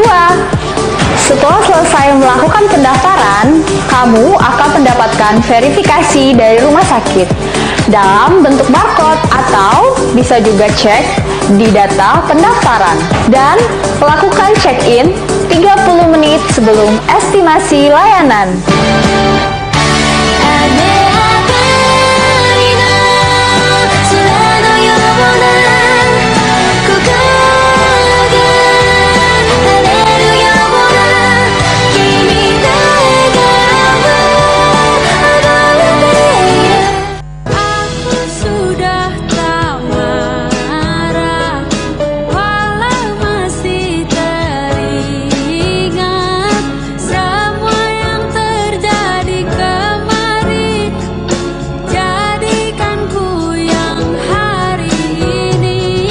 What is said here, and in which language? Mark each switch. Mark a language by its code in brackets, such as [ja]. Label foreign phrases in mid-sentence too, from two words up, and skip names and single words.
[id] Setelah selesai melakukan pendaftaran, kamu akan mendapatkan verifikasi dari rumah sakit dalam bentuk barcode, atau bisa juga cek di data pendaftaran, dan lakukan check-in 30 menit sebelum estimasi layanan. [ja] 雨上がりの空のような心が晴れるような君の笑顔 [id] 溢れている Aku sudah tak marah walau masih teringat semua yang terjadi kemarin. Jadikan ku yang hari ini.